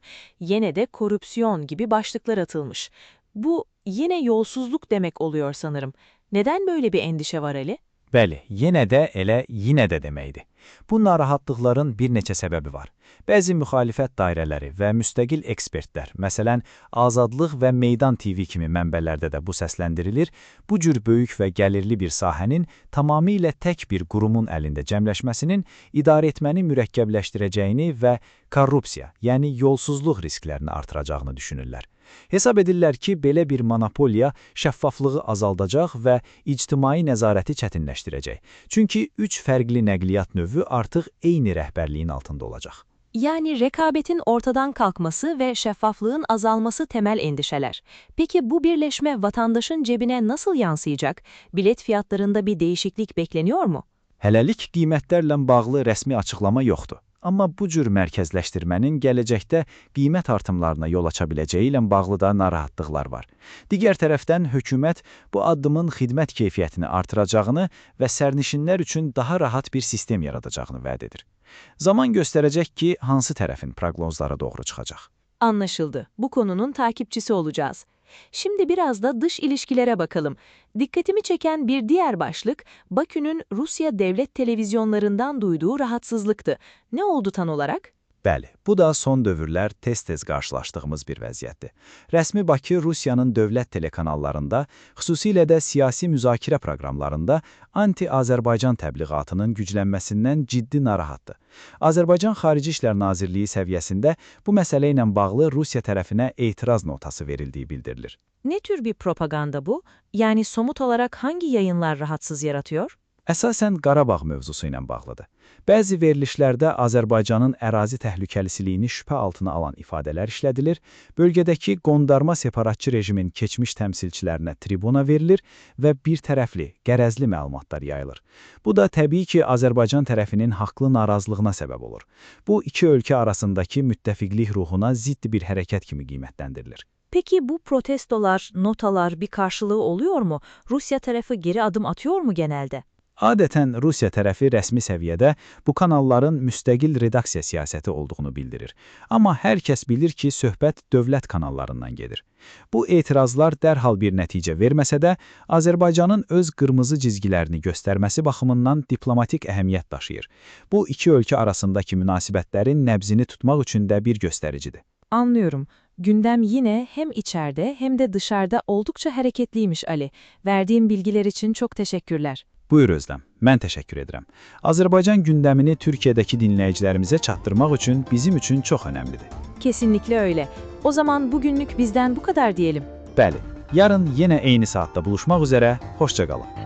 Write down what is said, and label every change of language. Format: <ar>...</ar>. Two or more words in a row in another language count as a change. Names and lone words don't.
<tr>Yine de korupsiyon gibi başlıklar atılmış. Bu yine yolsuzluk demek oluyor sanırım. Neden böyle bir endişe var Ali?</tr> <az>Bəli, yenə də elə yinə də deməkdir. Bu narahatlıqların bir neçə səbəbi var. Bəzi müxalifət dairələri və müstəqil ekspertlər, məsələn, Azadlıq və Meydan TV kimi mənbələrdə də bu səsləndirilir, bu cür böyük və gəlirli bir sahənin tamamilə tək bir qurumun əlində cəmləşməsinin idarə etməni mürəkkəbləşdirəcəyini və korrupsiya, yəni yolsuzluq risklərini artıracağını düşünürlər. Hesab edirlər ki, belə bir monopoliya şəffaflığı azaldacaq və ictimai nəzarəti çətinləşdirəcək. Çünki 3 fərqli nəqliyyat növü artıq eyni rəhbərliyin altında olacaq.</az> <tr>Yani rekabetin ortadan kalkması ve şeffaflığın azalması temel endişeler. Peki bu birleşme vatandaşın cebine nasıl yansıyacak? Bilet fiyatlarında bir değişiklik bekleniyor mu?</tr> <az>Hələlik qiymətlərlə bağlı rəsmi açıqlama yoxdur. Amma bu cür mərkəzləşdirmənin gələcəkdə qiymət artımlarına yol aça biləcəyi ilə bağlı da narahatlıqlar var. Digər tərəfdən hökumət bu addımın xidmət keyfiyyətini artıracağını və sərnişinlər üçün daha rahat bir sistem yaradacağını vəd edir. Zaman göstərəcək ki, hansı tərəfin proqnozları doğru çıxacaq.</az> <tr>Anlaşıldı. Bu konunun takipçisi olacağız. Şimdi biraz da dış ilişkilere bakalım. Dikkatimi çeken bir diğer başlık, Bakü'nün Rusya devlet televizyonlarından duyduğu rahatsızlıktı. Ne oldu tam olarak?</tr> <az>Bəli, bu da son dövrlər tez-tez qarşılaşdığımız bir vəziyyətdir. Rəsmi Bakı Rusiyanın dövlət telekanallarında, xüsusilə də siyasi müzakirə proqramlarında anti-Azərbaycan təbliğatının güclənməsindən ciddi narahatdır. Azərbaycan Xarici İşlər Nazirliyi səviyyəsində bu məsələ ilə bağlı Rusiya tərəfinə etiraz notası verildiyi bildirilir.</az> <tr>Ne tür bir propaganda bu? Yani somut olarak hangi yayınlar rahatsız yaratıyor?</tr> <az>Əsasən Qarabağ mövzusu ilə bağlıdır. Bəzi verilişlərdə Azərbaycanın ərazi təhlükəlisiliyini şübhə altına alan ifadələr işlədilir, bölgədəki qondarma separatçı rejimin keçmiş təmsilçilərinə tribuna verilir və bir tərəfli, qərəzli məlumatlar yayılır. Bu da təbii ki, Azərbaycan tərəfinin haqlı narazılığına səbəb olur. Bu, iki ölkə arasındakı müttəfiqlik ruhuna zidd bir hərəkət kimi qiymətləndirilir.</az> <tr>Peki bu protestolar, notalar bir karşılığı oluyor mu? Rusya tarafı geri adım atıyor mu genelde?</tr> <az>Adətən Rusiya tərəfi rəsmi səviyyədə bu kanalların müstəqil redaksiya siyasəti olduğunu bildirir. Amma hər kəs bilir ki, söhbət dövlət kanallarından gedir. Bu etirazlar dərhal bir nəticə verməsə də, Azərbaycanın öz qırmızı cizgilərini göstərməsi baxımından diplomatik əhəmiyyət daşıyır. Bu, iki ölkə arasındakı münasibətlərin nəbzini tutmaq üçün də bir göstəricidir.</az> <tr>Anlıyorum. Gündem yine hem içeride hem de dışarıda oldukça hareketliymiş Ali. Verdiğin bilgiler için çok teşekkürler.</tr> <az>Buyur Özlem, mən təşəkkür edirəm. Azərbaycan gündəmini Türkiyədəki dinləyicilərimizə çatdırmaq üçün bizim üçün çox önəmlidir.</az> <tr>Kesinlikle öyle. O zaman bugünlük bizden bu kadar diyelim.</tr> <az>Bəli, yarın yenə eyni saatda buluşmaq üzrə, hoşça qalın.</az>